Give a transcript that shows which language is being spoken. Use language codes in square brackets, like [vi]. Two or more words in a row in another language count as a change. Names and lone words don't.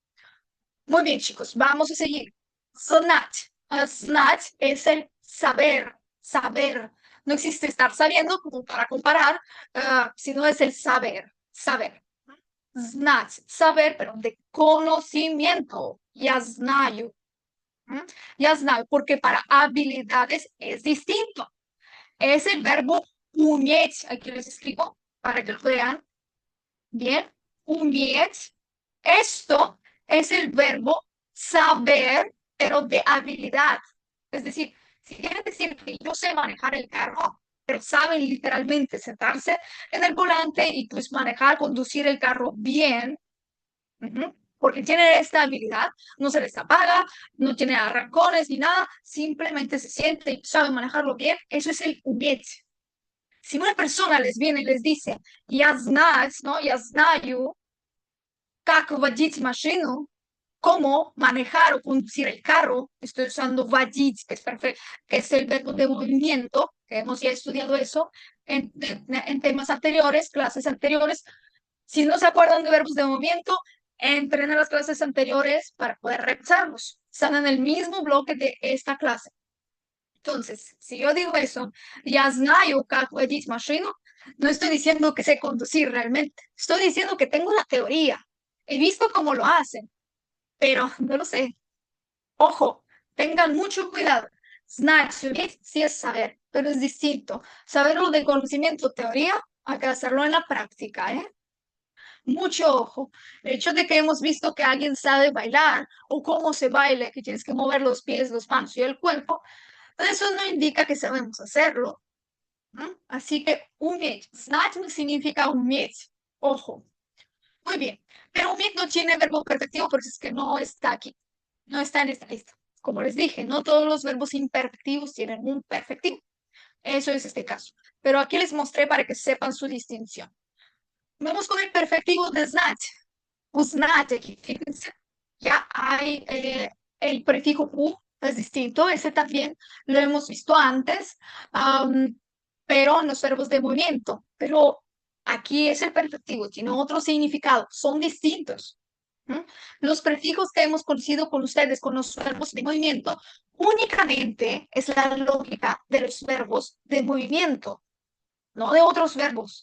[es] Muy bien, chicos, vamos a seguir. [ru] Знать. Знать [es] es el saber, saber. No existe estar sabiendo como para comparar, sino es el saber, saber. Знать, saber, pero de conocimiento. [ru] Я знаю. ¿Mm? Я знаю, [es] porque para habilidades es distinto. Es el verbo уметь. Aquí les escribo para que lo vean. Bien, уметь. Esto es el verbo saber, pero de habilidad. Es decir, si quieren decir que yo sé manejar el carro, pero saben literalmente sentarse en el volante y pues manejar, conducir el carro bien, porque tienen esta habilidad, no se les apaga, no tiene arrancones ni nada, simplemente se siente y sabe manejarlo bien, eso es el umetь. Si una persona les viene y les dice, [ru] я знаю, ¿no? Я знаю, как водить машину, [es] cómo manejar o conducir el carro, estoy usando водить, que es el verbo de movimiento, que hemos ya estudiado eso en temas anteriores, clases anteriores. Si no se acuerdan de verbos de movimiento, entren a las clases anteriores para poder revisarlos. Están en el mismo bloque de esta clase. Entonces, si yo digo eso, [ru] я знаю, как водить машину, [es] no estoy diciendo que sé conducir realmente. Estoy diciendo que tengo la teoría. He visto cómo lo hacen, pero no lo sé. Ojo, tengan mucho cuidado. Знать, sí es saber, pero es distinto. Saberlo de conocimiento, teoría, hay que hacerlo en la práctica, ¿eh? Mucho ojo. El hecho de que hemos visto que alguien sabe bailar o cómo se baila, que tienes que mover los pies, las manos y el cuerpo, eso no indica que sabemos hacerlo. ¿No? Así que umetь, знать no significa umetь. Ojo. Muy bien. Pero umetь no tiene verbo perfectivo porque es que no está aquí. No está en esta lista. Como les dije, no todos los verbos imperfectivos tienen un perfectivo. Eso es este caso. Pero aquí les mostré para que sepan su distinción. Vamos con el perfectivo de знать. Uznать aquí, fíjense. Ya hay el prefijo u, es distinto. Ese también lo hemos visto antes, pero en los verbos de movimiento. Pero aquí es el perfectivo, tiene otro significado, son distintos. Los prefijos que hemos conocido con ustedes, con los verbos de movimiento, únicamente es la lógica de los verbos de movimiento, no de otros verbos.